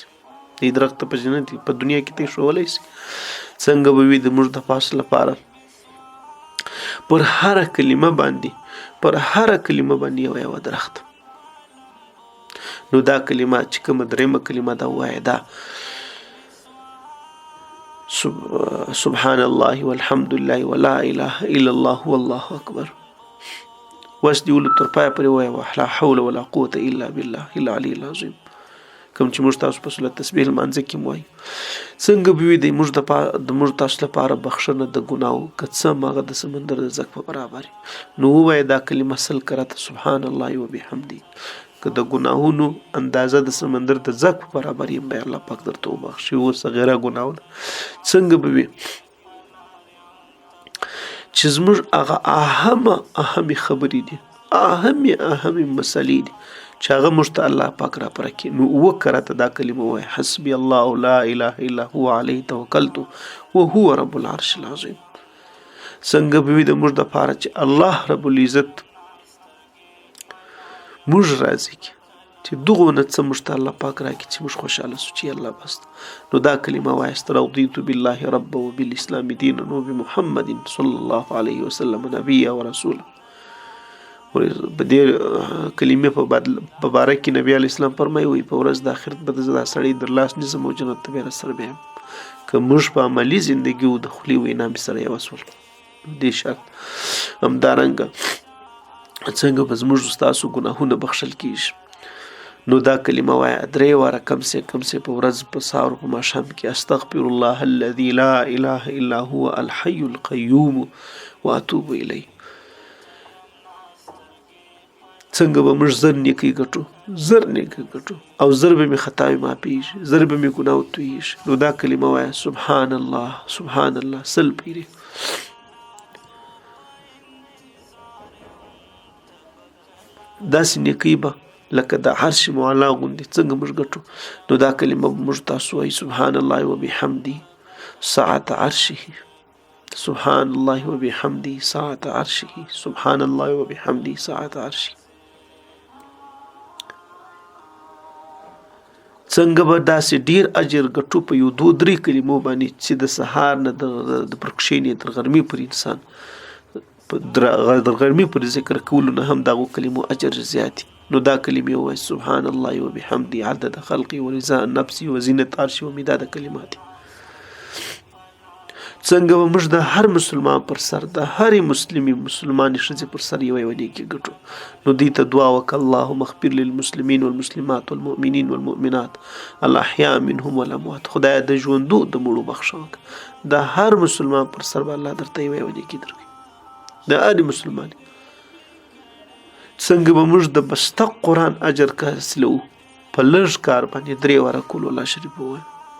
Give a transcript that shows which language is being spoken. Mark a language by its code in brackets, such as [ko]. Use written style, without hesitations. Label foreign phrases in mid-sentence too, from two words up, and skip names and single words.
[ps] دې درخته په جنت په دنیا کې ته ایښولی سي. څنګه به وي د موږ د پاس لپاره پر هره کلمه باندې یوه درخت. نو دا کلمه چې کومه 3مه کلمه ده ووایه، دا [ar] سبحان الله والحمد لله ولا اله الا الله والله اکبر. [ps] واس دی ولو تر پایه پورې ووایه [ar] لا حول ولا قوة الا بالله العلي العظیم، [ps] کوم چې موږ تاسو په صورت تسبیح لمانځه کې وایو. څنګه به وي د موږ تاسو لپاره بخښنه د ګناهو که څه هم هغه د سمندر د زګ په برابر. نو ووایه دا کلمه 100 کرته [ar] سبحان الله وبحمده، [ps] که د ګناهونو اندازه د سمندر د زګ په برابر یم به الله پاک درته وبخښي و صغیره ګناهونه. څنګه به وي چې زموږ هغه اهمې خبرې دي، اهمې مسلې دي چې هغه موږ ته الله پاک را پوره کړي. نو 9 کرته دا کلمه وایي [ar] حسبي الله لا اله الا هو علیه توکلت وهو رب العرش العظیم. [ps] څنګه به وي د موږ دپاره چې الله رب العزت موږ راضي کړي، چې دغونه څه موږ ته الله پاک راکړي چې موږ خوشحاله سو چې الله بس. نو دا کلمه وایاست [ar] رضیت بالله ربا وبالاسلام دینا وبمحمد صلی الله علیه وسلم نبیا ورسولا. [ps] په دې کلمې په باره کې نبي [ar] علیه السلام [ps] فرمایي وایي په ورځ د آخرت به زه دا سړی در لاس نیسم او جنت ته به یې راسره بیایم. که موږ په عملي زندګي و د خولې وینا مې سره یوه سول دې شرط. همدارنګه څنګه به زموږ ستاسو ګناهونه بخښل کېږي. نو دا کلمه وایه 3 واره کم سې په ورځ په سهار په ماښام کې [ar] استغفر الله الذي لا اله الا هو الحي القيوم واتوب الیه. [ps] څنګه به موږ زر نیکۍ ګټو او زر به مې خطاوې معافېږي، زر به مې ګناه تویېږي. نو دا کلمه وایه [ar] سبحان الله [ps] 100 پیرې. داسې نیکۍ به لکه د عرش معلا غوندې څنګه موږ ګټو نو دا کلمه به موږ تاسو وایي [ar] سبحان الله وبحمده ساعة عرشه سبحان الله وبحمده ساعة عرشه سبحان الله وبحمده ساعة عرشه. [ps] څنګه به داسې ډیر اجر ګټو په یو 2-3 کلمو باندې چې د سهار نه د پرکشینې تر غرمې پر انسان د غرمې پر ذکر کولو نه هم دغو کلمو اجر زیات نو دا کلمې وایي [ar] سبحان الله وبحمده عدد خلقي ورضا نفسي وزینت عرشي ومداد کلماتي. [ps] څنګه به موږ د هر مسلمان پر سر د هرې مسلمانې ښځې پر سر یوه نیکي ګټو نو دوی ته دعا وکړه [ar] اللهم اغفر للمسلمین والمسلمات والمؤمنین والمؤمنات الاحیاء منهم والاموات. [ps] خدایه د ژوندو د مړو بخښه وکړه د هر مسلمان پر سر به الله درته یوه نیکي درکړي د هرې مسلمانې. څنګه به موږ د بسته قرآن اجر حاصلوو په لږ کار باندې 3 واره کول الله شریف ووایو